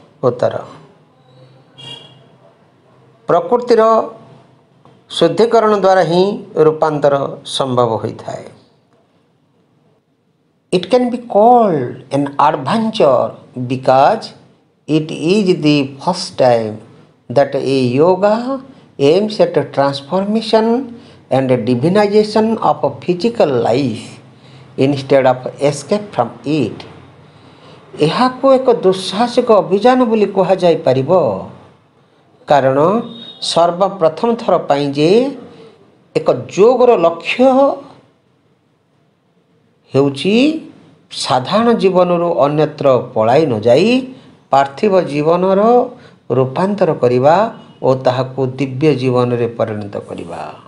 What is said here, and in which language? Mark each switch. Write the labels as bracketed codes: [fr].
[hi] उत्तर: प्रकृतिर शुद्धिकरण द्वारा ही रूपांतर संभव होता है. [en] It can be called an adventure because it is the first time that a yoga aims at a transformation and a divinization of a physical life instead of escape from it. [or] ଏହାକୁ ଏକ ଦୁଃସାହସିକ ଅଭିଯାନ ବୋଲି କୁହାଯାଇପାରିବ କାରଣ ସର୍ବପ୍ରଥମ ଥର ପାଇଁ ଯେ ଏକ ଯୋଗର ଲକ୍ଷ୍ୟ ହେଉଛି ସାଧାରଣ ଜୀବନରୁ ଅନ୍ୟତ୍ର ପଳାଇ ନ ଯାଇ ପାର୍ଥିବ ଜୀବନର ରୂପାନ୍ତର କରିବା ଓ ତାହାକୁ ଦିବ୍ୟ ଜୀବନରେ ପରିଣତ କରିବା.